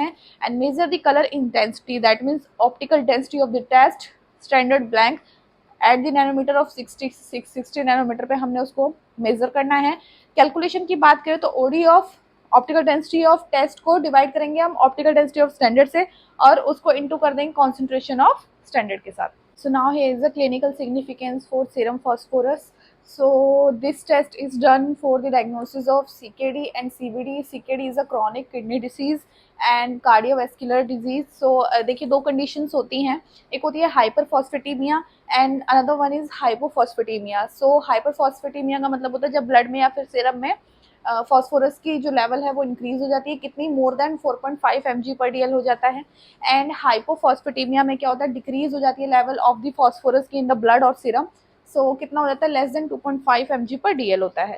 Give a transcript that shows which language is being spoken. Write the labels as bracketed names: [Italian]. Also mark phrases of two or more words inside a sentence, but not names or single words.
[English] and measure the color intensity, that means optical density of the test standard blank at the nanometer of 60 nanometer [Hindi] पे हमने उसको मेजर करना है। कैलकुलेशन की बात करें तो [English] OD of optical density of test [Hindi] को डिवाइड करेंगे हम [English] optical density of standard [Hindi] से और उसको इनटू कर देंगे [English] concentration of standard [Hindi] के साथ। [English] So now here is the clinical significance for serum phosphorus. So this test is done for the diagnosis of CKD and CVD. CKD is a chronic kidney disease and cardiovascular disease. So [Hindi] देखिए दो conditions होती हैं, एक होती है [English] hyperphosphatemia and another one is hypophosphatemia. [Hindi] So hyperphosphatemia का मतलब होता है जब ब्लड में या फिर सीरम में फॉस्फोरस की जो लेवल है वो इंक्रीज हो जाती है, कितनी, [English] more than 4.5 mg/dl [Hindi] हो जाता है। एंड हाइपोफॉस्फेटेमिया में क्या होता है, डिक्रीज हो जाती है [English] level of the phosphorus [Hindi] की [English] in the blood [Hindi] और सीरम। सो कितना हो जाता है, [English] less than 2.5 mg/dl [Hindi] होता है।